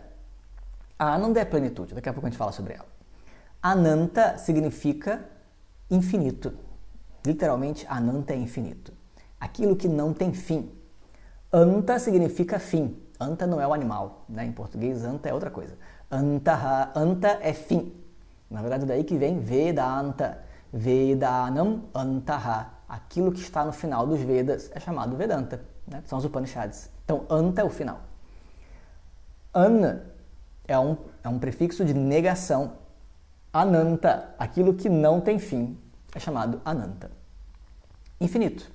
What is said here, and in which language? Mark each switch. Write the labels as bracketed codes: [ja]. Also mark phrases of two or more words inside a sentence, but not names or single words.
[pt] A Ananda é plenitude, daqui a pouco a gente fala sobre ela. Ananta significa infinito. Literalmente, Ananta é infinito. Aquilo que não tem fim. Anta significa fim. Anta não é o animal, né? Em português, anta é outra coisa. Antaha, anta é fim. Na verdade, daí que vem Vedanta. [sa] Vedanam antaha. [pt] Aquilo que está no final dos Vedas é chamado Vedanta, né? São os Upanishads. Então, anta é o final. An é um prefixo de negação. Ananta, aquilo que não tem fim, é chamado Ananta. Infinito.